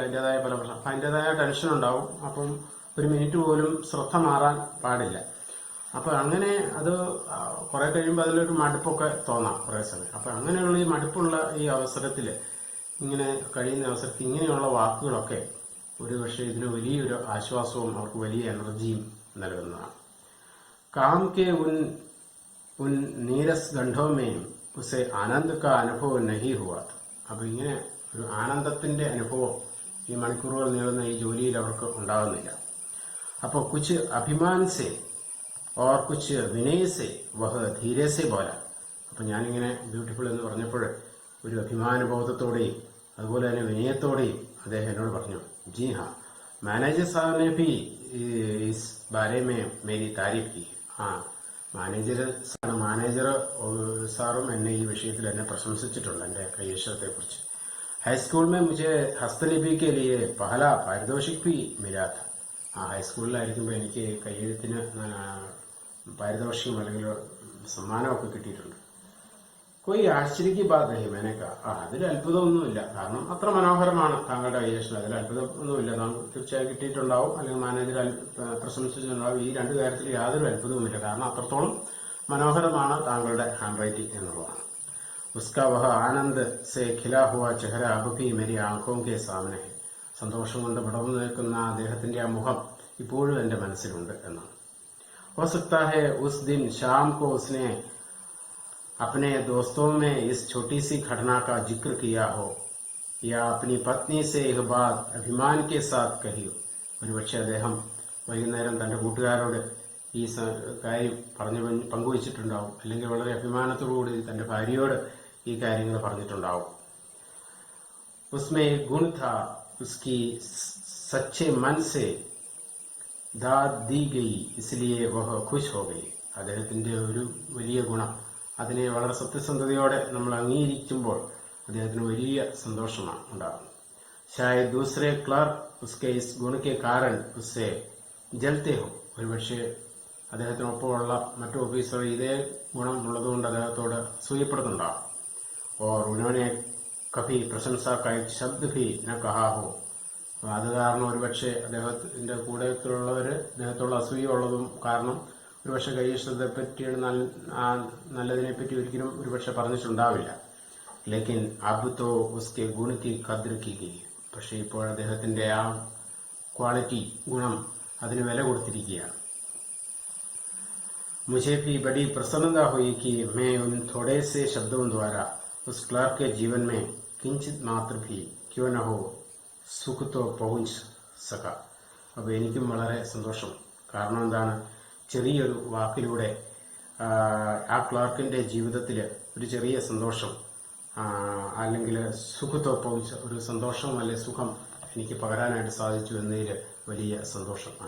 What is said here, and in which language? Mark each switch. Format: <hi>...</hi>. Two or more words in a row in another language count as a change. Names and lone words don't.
<ml>അതിൻ്റെതായ പല പ്രശ്നം, അപ്പം അതിൻ്റെതായ ടെൻഷൻ ഉണ്ടാവും. അപ്പം ഒരു മിനിറ്റ് പോലും ശ്രദ്ധ മാറാൻ പാടില്ല. അപ്പം അങ്ങനെ അത് കുറെ കഴിയുമ്പോൾ അതിലൊരു മടുപ്പൊക്കെ തോന്നാം കുറേ സമയം. അപ്പം അങ്ങനെയുള്ള ഈ മടുപ്പുള്ള ഈ അവസരത്തിൽ, ഇങ്ങനെ കഴിയുന്ന അവസരത്തിൽ ഇങ്ങനെയുള്ള വാക്കുകളൊക്കെ ഒരു പക്ഷേ ഇതിന് വലിയൊരു ആശ്വാസവും അവർക്ക് വലിയ എനർജിയും നൽകുന്നതാണ്.</ml> <hi>काम के उन नीरस गंढों में उसे आनंद का अनुभव नहीं हुआ था.</hi> <ml>അപ്പൊ ഇങ്ങനെ ഒരു ആനന്ദത്തിന്റെ അനുഭവം ഈ മണിക്കൂറുകൾ നീളുന്ന ഈ ജോലിയിൽ അവർക്ക് ഉണ്ടാകുന്നില്ല.</ml> <hi>അപ്പോൾ कुछ अभिमान से और कुछ विनय से वह धीरे से बोला.</hi> <ml>അപ്പൊ ഞാനിങ്ങനെ ബ്യൂട്ടിഫുൾ എന്ന് പറഞ്ഞപ്പോൾ ഒരു അഭിമാനബോധത്തോടെയും അതുപോലെ തന്നെ വിനയത്തോടെയും അദ്ദേഹം എന്നോട് പറഞ്ഞു,</ml> <hi>जी हाँ मैनेजर साहिब ने भी इस बारे में मेरी तारीफ की.</hi> <ml>മാനേജർ സാറും എന്നെ ഈ വിഷയത്തിൽ എന്നെ പ്രശംസിച്ചിട്ടുണ്ട്, എന്റെ കൈയക്ഷരത്തെ കുറിച്ച്.</ml> <hi>ഹൈസ്കൂൾ में मुझे हस्तलिपि के लिए पहला पारितोषिक भी मिला था.</hi> <ml>ഹൈസ്കൂളിലായിരിക്കുമ്പോൾ എനിക്ക് കയ്യെഴുത്തിന് പാരിതോഷികം അല്ലെങ്കിൽ സമ്മാനമൊക്കെ കിട്ടിയിട്ടുണ്ട്.</ml> <hi>कोई आश्चर्य की बात नहीं मैंने कहा.</hi> <ml>അതിൽ അത്ഭുതമൊന്നുമില്ല, കാരണം അത്ര മനോഹരമാണ് താങ്കളുടെ കൈയക്ഷരം. അതിൽ അത്ഭുതമൊന്നുമില്ല. താങ്കൾ തീർച്ചയായും കിട്ടിയിട്ടുണ്ടാവും, അല്ലെങ്കിൽ മാനേജർ പ്രശംസിച്ചിട്ടുണ്ടാവും. ഈ രണ്ട് കാര്യത്തിൽ യാതൊരു അത്ഭുതവുമില്ല, കാരണം അത്രത്തോളം മനോഹരമാണ് താങ്കളുടെ</ml> <en>hand writing</en> <ml>എന്നുള്ളതാണ്.</ml> <hi>उसका वह आनंद से खिला हुआ चेहरा अब भी मेरी आँखों के सामने.</hi> <ml>സന്തോഷം കൊണ്ട് വിടർന്നു നിൽക്കുന്ന അദ്ദേഹത്തിന്റെ ആ മുഖം ഇപ്പോഴും എന്റെ മനസ്സിലുണ്ട് എന്നാണ്.</ml> <hi>हो सकता है उस दिन शाम को उसने अपने दोस्तों में इस छोटी सी घटना का जिक्र किया हो या अपनी पत्नी से यह बात अभिमान के साथ कही हो.</hi> <ml>ഒരുപക്ഷെ അദ്ദേഹം വൈകുന്നേരം തന്റെ കൂട്ടുകാരോട് ഈ കാര്യം പങ്കുവച്ചിട്ടുണ്ടാവും, അല്ലെങ്കിൽ വളരെ അഭിമാനത്തോടുകൂടി തന്റെ ഭാര്യയോട് ഈ കാര്യങ്ങൾ പറഞ്ഞിട്ടുണ്ടാവും.</ml> <hi>उसमें एक गुण था, उसकी सच्चे मन से दाद दी गई इसलिए वह खुश हो गई.</hi> <ml>അദ്ദേഹത്തിന്റെ ഒരു വലിയ ഗുണം, അതിനെ വളരെ സത്യസന്ധതയോടെ നമ്മൾ അംഗീകരിക്കുമ്പോൾ അദ്ദേഹത്തിന് വലിയ സന്തോഷമാണ് ഉണ്ടാകുന്നത്.</ml> <hi>शायद दूसरे क्लर्क उसके इस गुण के कारण उससे जलते हो.</hi> <ml>ഒരുപക്ഷെ അദ്ദേഹത്തിനൊപ്പമുള്ള മറ്റു ഓഫീസർ ഇതേ ഗുണം ഉള്ളതുകൊണ്ട് അദ്ദേഹത്തോട് അസൂയപ്പെടുന്നുണ്ടാകും.</ml> <hi>और उन्होंने कभी प्रशंसा का एक शब्द भी न कहा हो.</hi> <ml>അത് കാരണം ഒരുപക്ഷെ അദ്ദേഹത്തിന്റെ കൂടെയുള്ളവര് അദ്ദേഹത്തോട് അസൂയ ഉള്ളതും കാരണം ഒരുപക്ഷെ കൈയക്ഷരത്തെ പറ്റിയാണ് നല്ലതിനെ പറ്റി ഒരിക്കലും ഒരുപക്ഷെ പറഞ്ഞിട്ടുണ്ടാവില്ല.</ml> <hi>लेकिन अब तो उसके गुण की क़द्र की गई.</hi> <ml>പക്ഷെ ഇപ്പോൾ അദ്ദേഹത്തിന്റെ ആ ക്വാളിറ്റി, ഗുണം, അതിന് വില കൊടുത്തിരിക്കുകയാണ്.</ml> <hi>मुझे भी बड़ी प्रसन्नता हुई कि मैं उन थोड़े से शब्दों द्वारा उस क्लर्क के जीवन में किंचित मात्र भी क्यों न हो सुख तो पहुंच सका.</hi> <ml>അപ്പോൾ എനിക്കും വളരെ സന്തോഷം. കാരണം എന്താണ്, ചെറിയൊരു വാക്കിലൂടെ ആ ക്ലർക്കിന്റെ ജീവിതത്തിൽ ഒരു ചെറിയ സന്തോഷം, അല്ലെങ്കിൽ</ml> <hi>सुख तो पहुँच,</hi> <ml>ഒരു സന്തോഷം അല്ലെങ്കിൽ സുഖം എനിക്ക് പകരാനായിട്ട് സാധിച്ചു എന്നതിൽ വലിയ സന്തോഷമാണ്.</ml>